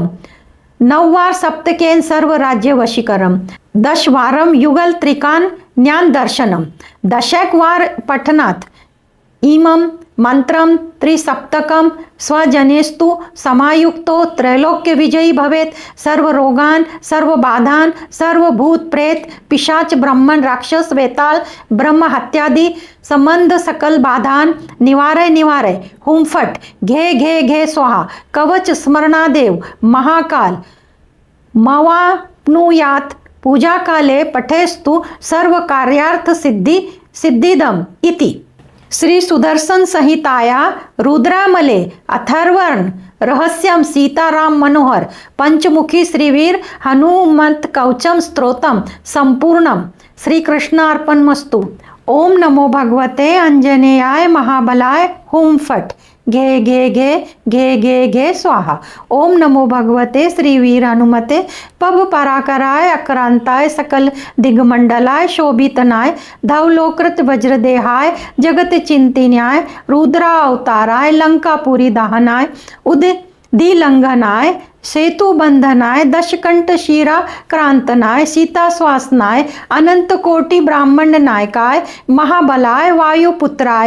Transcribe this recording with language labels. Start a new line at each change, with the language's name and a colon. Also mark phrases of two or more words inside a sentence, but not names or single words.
Sanskrit: नववार सप्तकेन सर्व राज्य वशीकरम दशवारम युगल त्रिकान ज्ञान दर्शनम दशक वार पठनात् इमं मंत्रम त्रिसप्तकम स्वजनेस्तु समायुक्तो त्रैलोक्य विजयी भवेत सर्व रोगान सर्व बाधान सर्व भूत प्रेत पिशाच ब्रह्मन राक्षस वेताल ब्रह्म हत्यादि संबंध सकल बाधान निवारय निवारय हुं फट घे घे घे स्वाहा। कवच स्मरणादेव महाकाल मवाप्नुयात् पूजा काले पठेस्तु सर्व कार्यार्थ सिद्धि सिद्धिदम इति श्री सुदर्शन संहिताया रुद्रामले अथर्वण रहस्यम सीताराम मनोहर पंचमुखी श्रीवीर हनुमंत कवचम स्तोत्रम संपूर्णम श्री कृष्णार्पणमस्तु। ओम नमो भगवते अंजनेयाय महाबलाय हुं फट घे घे घे घे घे घे स्वाहा। ओम नमो भगवते श्री वीर हनुमते पब पराकराय अक्रांताय सकल दिग्मंडलाय शोभितनाय धवलोकृत वज्रदेहाय जगत चिंतिन्याय रुद्रा अवताराय लंकापुरी दहनाय दिलंघनाय सेतु बंधनाय दशकंठ शिरा क्रांतनाय सीता स्वासनाय अनंत कोटि ब्राह्मण नायकाय महाबलाय वायुपुत्राय